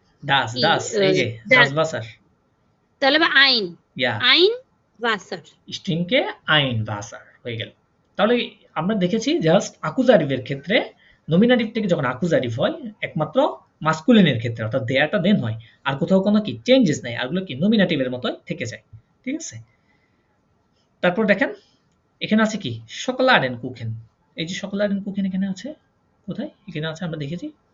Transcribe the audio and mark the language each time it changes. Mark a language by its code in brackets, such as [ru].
[de] das [bn] এই যে [de] das Wasser. [bn] তাহলে আইন, আইন Wasser. [de] Ich trinke ein Wasser [bn] হয়ে গেল। তাহলে আমরা দেখেছি জাস্ট অ্যাকুজাটিভের ক্ষেত্রে নমিনেটিভ থেকে যখন অ্যাকুজাটিভ হয় একমাত্র মাস্কুলিনের ক্ষেত্রে, অর্থাৎ দেয়ারটা দেন হয়, আর কোথাও কোনো কি চেঞ্জেস নাই, আরগুলো কি নমিনেটিভের মতোই থেকে যায়, ঠিক আছে? তারপর দেখেন এখানে আছে কি শকলাডেন কুখেন। এই যে শকলাডেন কুখেন এখানে আছে, কোথায়? এখানে আছে, আমরা দেখেছি।